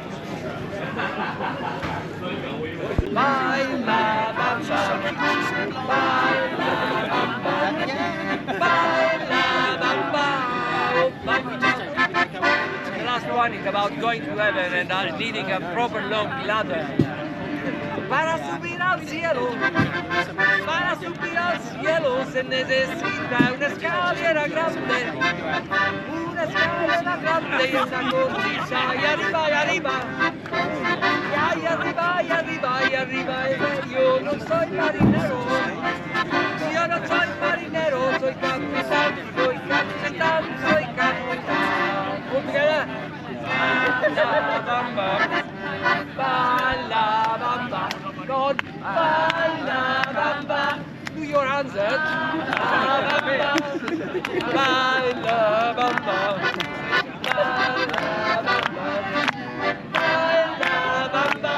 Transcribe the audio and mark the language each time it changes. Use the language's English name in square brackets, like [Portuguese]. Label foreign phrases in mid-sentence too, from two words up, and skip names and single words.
[English] The last one is about going to heaven and needing a proper long ladder. [Spanish] Para subir al cielo, se necesita una escalera grande y una cornisa y arriba, y arriba, yo no soy marinero, soy capitán, [English] All together. Ba-la-bamba, God, ba-la-bamba. Do your hands up. Ba-la-bamba, ba-la-bamba, ba-la-bamba, ba-la-bamba.